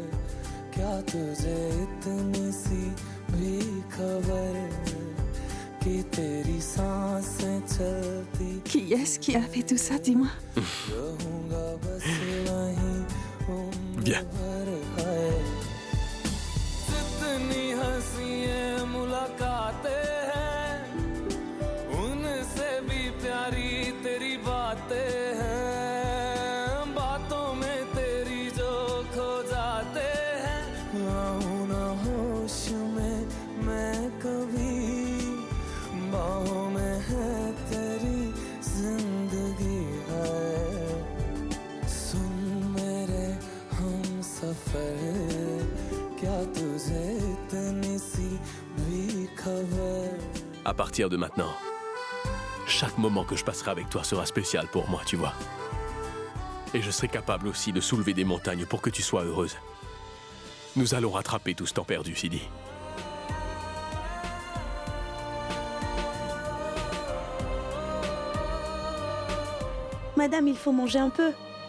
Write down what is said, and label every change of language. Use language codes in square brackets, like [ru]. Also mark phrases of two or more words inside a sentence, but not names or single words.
[hi] क्या तुझे इतनी सी भी खबर कि तेरी सांसें चलती [fr] Qui est-ce qui a fait tout ça, dis-moi? [hi] रहूंगा बस वहीं [fr] Viens. [hi] उम्र है। जितनी हंसियां मुलाकातें हैं, उनसे भी प्यारी तेरी बातें हैं। बातों में तेरी जो खो जाते हैं, आऊं ना होश में मैं कभी, बाहों में है तेरी जिंदगी है। सुन मेरे हमसफर, क्या तुझे इतनी सी भी खबर? [fr] À partir de maintenant, chaque moment que je passerai avec toi sera spécial pour moi, tu vois. Et je serai capable aussi de soulever des montagnes pour que tu sois heureuse. Nous allons rattraper tout ce temps perdu, Sidi. Madame, il faut manger un peu.